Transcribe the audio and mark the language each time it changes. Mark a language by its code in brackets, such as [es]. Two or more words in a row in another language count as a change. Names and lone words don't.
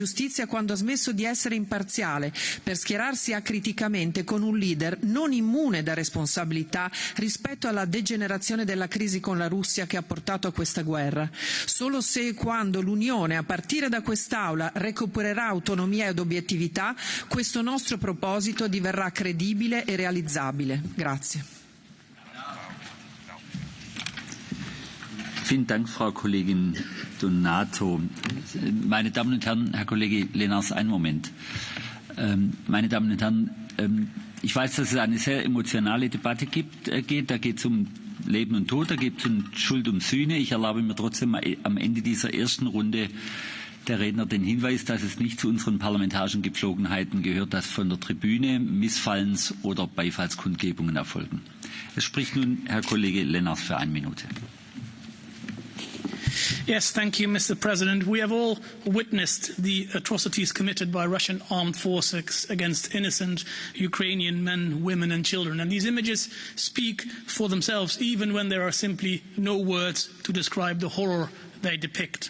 [it] Giustizia quando ha smesso di essere imparziale per schierarsi acriticamente con un leader non immune da responsabilità rispetto alla degenerazione della crisi con la Russia che ha portato a questa guerra. Solo se e quando l'Unione, a partire da quest'Aula, recupererà autonomia ed obiettività, questo nostro proposito diverrà credibile e realizzabile. Grazie. [de] Vielen Dank, Frau Kollegin Donato. Meine Damen und Herren, Herr Kollege Lenars, einen Moment. Meine Damen und Herren, ich weiß, dass es eine sehr emotionale Debatte geht. Da geht es um Leben und Tod, da geht es um Schuld und Sühne. Ich erlaube mir trotzdem am Ende dieser ersten Runde der Redner den Hinweis, dass es nicht zu unseren parlamentarischen Gepflogenheiten gehört, dass von der Tribüne Missfallens- oder Beifallskundgebungen erfolgen. Es spricht nun Herr Kollege Lenars für 1 Minute. [en] Yes, thank you, Mr. President. We have all witnessed the atrocities committed by Russian armed forces against innocent Ukrainian men, women and children. And these images speak for themselves, even when there are simply no words to describe the horror they depict.